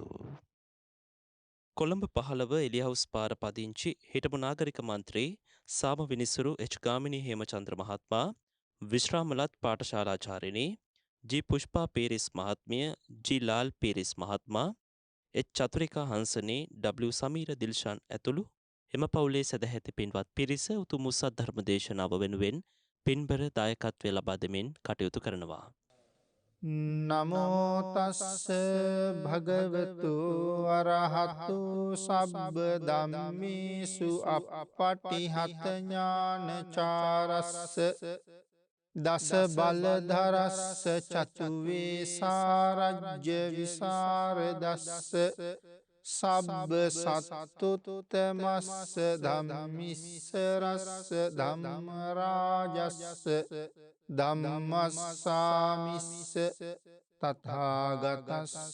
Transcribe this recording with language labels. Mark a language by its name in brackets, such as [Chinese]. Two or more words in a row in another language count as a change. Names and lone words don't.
[Sinhala] කොළඹ 15 එලියහවුස් පාර පදිංචි හිටපු නාගරික මන්ත්‍රී සාම විනිසුරු එච් ගාමිණී හේමචන්ද්‍ර මහත්මයා, විශ්‍රාමලත් පාඨශාලාචාර්යිනී ජී පුෂ්පා පීරිස් මහත්මිය, ජී ලාල් පීරිස් මහත්මයා, එච් චතුරිකා හංසනේ, ඩබ්ලිව් සමීර දිල්ෂන් ඇතුළු එම පවුලේ සදැහැති පින්වත් පිරිස උතුම් සත් ධර්ම දේශනාව වෙනුවෙන් පින්බර දායකත්වය ලබා දෙමින් කටයුතු කරනවා. [Pali] නමෝතස්ස භගවතු අරහතු සබ්බ ධම්මේසු අපපටිහතඥානචාරස්ස දස බලධරස්ස චතුවේ සාරජ්‍ය විසරදස්ස සබ්බ සත්තුත්තමස්ස ධම්මිස්සරස්ස ධම්මරාජස්ස ධම්මස්සාමිස්ස තථාගතස්ස